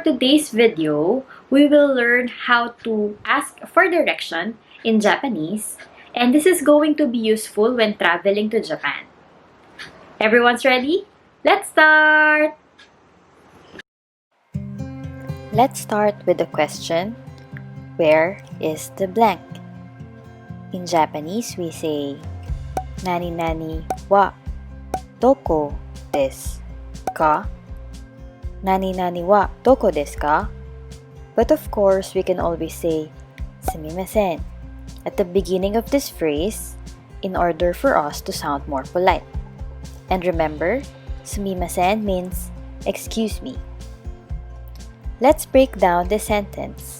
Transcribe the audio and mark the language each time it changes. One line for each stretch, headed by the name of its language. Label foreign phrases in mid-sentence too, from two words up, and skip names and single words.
English: today's video, we will learn how to ask for direction in Japanese, and this is going to be useful when traveling to Japan. Everyone's ready? Let's start! Let's start with the question, where is the blank? In Japanese, we say,
Japanese: 何々はどこですか? 何々はどこですか?
English: But of course, we can always say, sumimasen at the beginning of this phrase in order for us to sound more polite. And remember, sumimasen means excuse me. Let's break down the sentence.